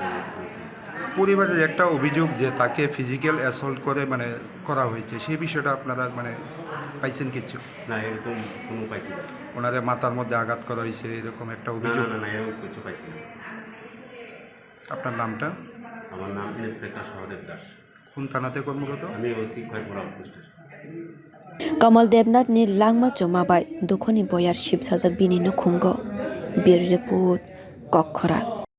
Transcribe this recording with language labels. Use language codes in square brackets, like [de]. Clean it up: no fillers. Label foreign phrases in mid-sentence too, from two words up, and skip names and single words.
[bn] পরিবারের একটা অভিযোগ যে তাকে [en] physical assault [bn] করে মানে করা হয়েছে সেই বিষয়টা আপনারা মানে পাইছেন কিছু না এরকম কোনো পাইছি না ওনাদের মাথার মধ্যে আঘাত করা হয়েছে এরকম একটা অভিযোগ না এরকম কিছু পাইছি না আপনার নামটা আমার নাম ইন্সপেক্টর সহদেব দাস কোন থানাতে কর্মরত আমি ওসি খয়পুরা পোস্টের [trp] Kamal Debnath ni langma choma bai dukhoni boyar ship sajak bini no khungo bir report Kwrak